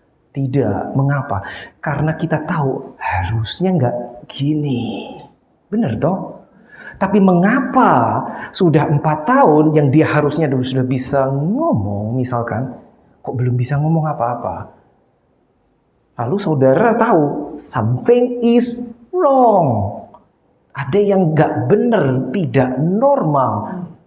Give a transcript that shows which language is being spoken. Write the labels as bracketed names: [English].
[Indonesian] Tidak. Mengapa? Karena kita tahu harusnya nggak gini. Bener dong? Tapi mengapa sudah 4 tahun yang dia harusnya sudah bisa ngomong misalkan, kok belum bisa ngomong apa-apa? Lalu saudara tahu, [English] something is wrong. [Indonesian] Ada yang nggak benar, tidak normal.